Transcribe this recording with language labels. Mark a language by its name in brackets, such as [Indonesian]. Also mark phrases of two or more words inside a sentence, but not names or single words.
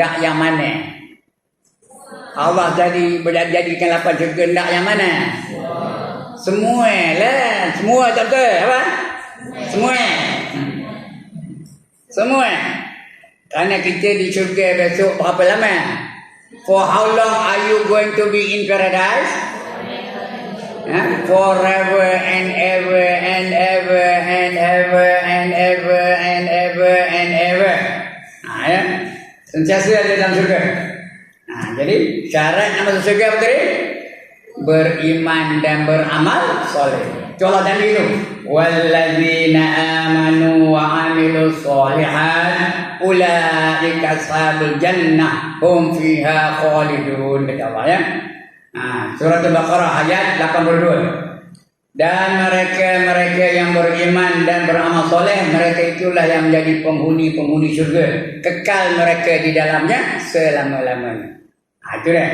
[Malay] Nak yang mana? Allah jadikan 8 syurga. Nak yang mana? Semua lah. Semua tak betul? Apa? Semua. Semua. Kerana kita di syurga besok berapa lama? [English] For how long are you going to be in paradise? Forever and ever and ever and ever and ever and ever and ever. [Malay] Ya. Sentiasa ada dalam syurga. Jadi syarat nak masuk syurga apa tadi? Beriman dan beramal soleh. Contoh tadi itu. [Arabic] والذين آمنوا وعملوا الصالحات أولئك أصحاب الجنة هم فيها خالدون. [Malay] Kata Allah ya. Surah Al-Baqarah ayat 82. Dan mereka yang beriman dan beramal soleh, mereka itulah yang menjadi penghuni syurga. Kekal mereka di dalamnya selama-lamanya. Itu dah.